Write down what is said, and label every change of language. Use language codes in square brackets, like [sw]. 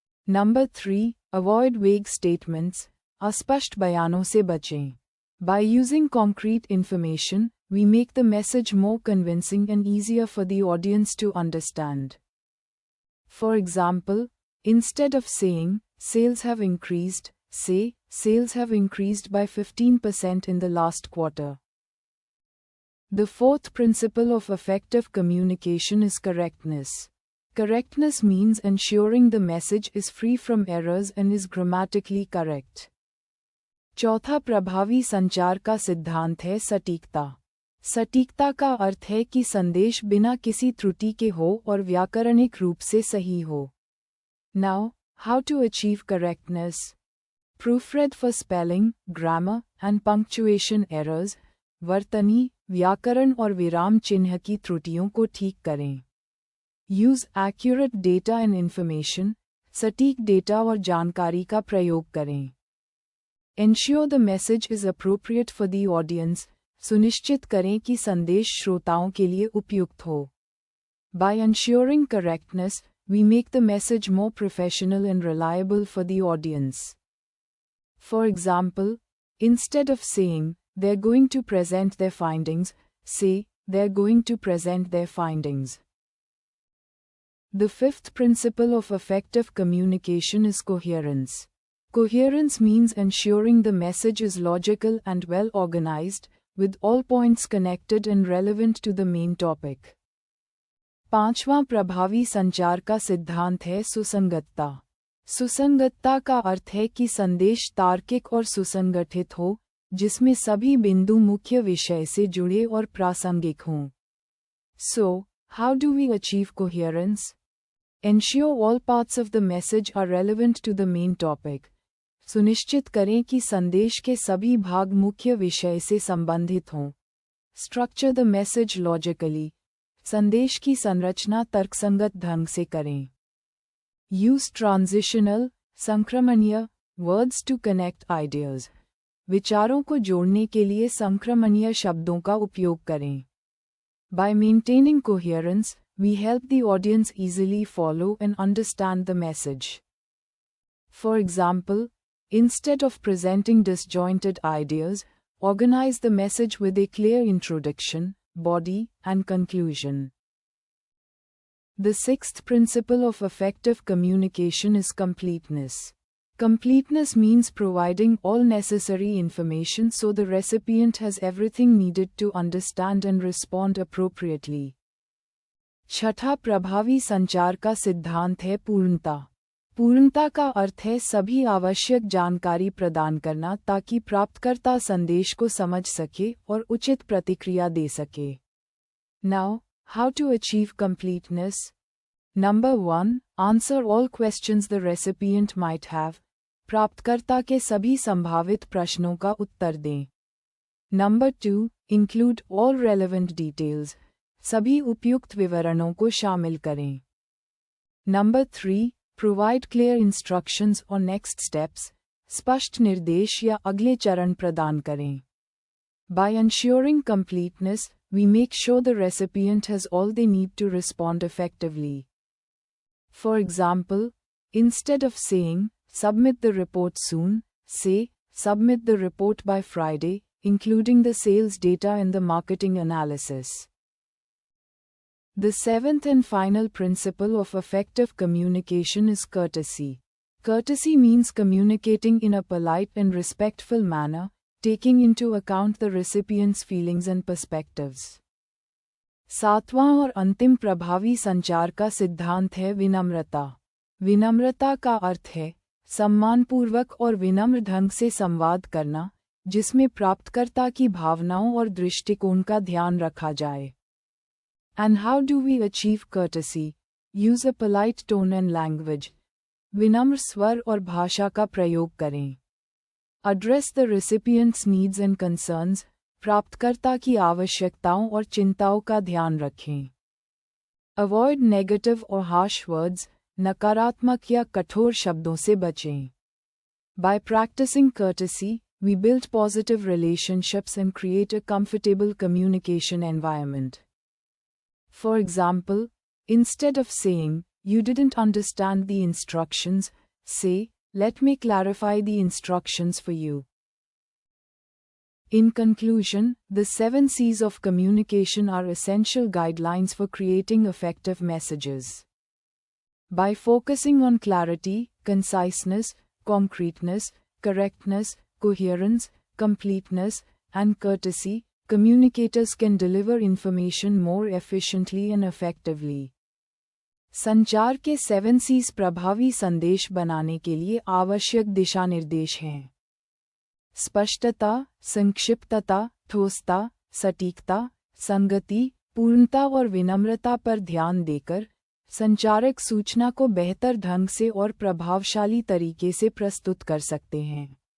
[en] Number 3. Avoid vague statements. [hi] अस्पष्ट बयानों से बचें। [en] By using concrete information, we make the message more convincing and easier for the audience to understand. For example, instead of saying, "Sales have increased," say, "Sales have increased by 15% in the last quarter." The fourth principle of effective communication is correctness. Correctness means ensuring the message is free from errors and is grammatically correct. [hi] चौथा प्रभावी संचार का सिद्धांत है सटीकता। सटीकता का अर्थ है कि संदेश बिना किसी त्रुटि के हो और व्याकरणिक रूप से सही हो। [en] Now, how to achieve correctness? Proofread for spelling, grammar, and punctuation errors. [hi] वर्तनी, व्याकरण और विराम चिन्ह की त्रुटियों को ठीक करें। [en] use accurate data and information, [hi] सटीक डेटा और जानकारी का प्रयोग करें। [en] Ensure the message is appropriate for the audience, [hi] सुनिश्चित करें कि संदेश श्रोताओं के लिए उपयुक्त हो। [en] By ensuring correctness, we make the message more professional and reliable for the audience. For example, instead of saying, they're going to present their findings, say, they're going to present their findings. The fifth principle of effective communication is coherence. Coherence means ensuring the message is logical and well organized, with all points connected and relevant to the main topic. [hi] पांचवां प्रभावी संचार का सिद्धांत है सुसंगतता। सुसंगतता का अर्थ है कि संदेश तार्किक और सुसंगठित हो, जिसमें सभी बिंदु मुख्य विषय से जुड़े और प्रासंगिक हों। [en] So, how do we achieve coherence? Ensure all parts of the message are relevant to the main topic. [hi] सुनिश्चित करें कि संदेश के सभी भाग मुख्य विषय से संबंधित हों। [en] Structure the message logically. [hi] संदेश की संरचना तर्कसंगत ढंग से करें। [en] Use transitional, संक्रमणीय words to connect ideas. [hi] विचारों को जोड़ने के लिए संक्रमणीय शब्दों का उपयोग करें। [en] By maintaining coherence, we help the audience easily follow and understand the message. For example, instead of presenting disjointed ideas, organize the message with a clear introduction, body, and conclusion. The sixth principle of effective communication is completeness. Completeness means providing all necessary information so the recipient has everything needed to understand and respond appropriately. [hi] छठा प्रभावी संचार का सिद्धांत है पूर्णता। पूर्णता का अर्थ है सभी आवश्यक जानकारी प्रदान करना ताकि प्राप्तकर्ता संदेश को समझ सके और उचित प्रतिक्रिया दे सके। [en] Now, how to achieve completeness? Number 1. Answer all questions the recipient might have. [hi] प्राप्तकर्ता के सभी संभावित प्रश्नों का उत्तर दें। [en] Number 2. Include all relevant details. [hi] सभी उपयुक्त विवरणों को शामिल करें। [en] Number 3. Provide clear instructions or next steps. [hi] स्पष्ट निर्देश या अगले चरण प्रदान करें। [en] By ensuring completeness, we make sure the recipient has all they need to respond effectively. For example, instead of saying, submit the report soon, say, submit the report by Friday, including the sales data and the marketing analysis. The seventh and final principle of effective communication is courtesy. Courtesy means communicating in a polite and respectful manner, taking into account the recipient's feelings and perspectives. [hi] सातवां और अंतिम प्रभावी संचार का सिद्धांत है विनम्रता। विनम्रता का अर्थ है सम्मानपूर्वक और विनम्र ढंग से संवाद करना, जिसमें प्राप्तकर्ता की भावनाओं और दृष्टिकोण का ध्यान रखा जाए। [en] And how do we achieve courtesy? Use a polite tone and language. [hi] विनम्र स्वर और भाषा का प्रयोग करें। [en] Address the recipient's needs and concerns. [hi] प्राप्तकर्ता की आवश्यकताओं और चिंताओं का ध्यान रखें। [en] Avoid negative or harsh words. [hi] नकारात्मक या कठोर शब्दों से बचें। [en] By practicing courtesy, we build positive relationships and create a comfortable communication environment. For example, instead of saying, you didn't understand the instructions, say, let me clarify the instructions for you. In conclusion, the 7 C's of communication are essential guidelines for creating effective messages. By focusing on clarity, conciseness, concreteness, correctness, coherence, completeness, and courtesy, communicators can deliver information more efficiently and effectively. [hi] संचार के 7 C's प्रभावी संदेश बनाने के लिए आवश्यक दिशा निर्देश हैं। स्पष्टता, संक्षिप्तता, ठोसता, सटीकता, संगति, पूर्णता और विनम्रता पर ध्यान देकर संचारक सूचना को बेहतर ढंग से और प्रभावशाली तरीके से प्रस्तुत कर सकते हैं।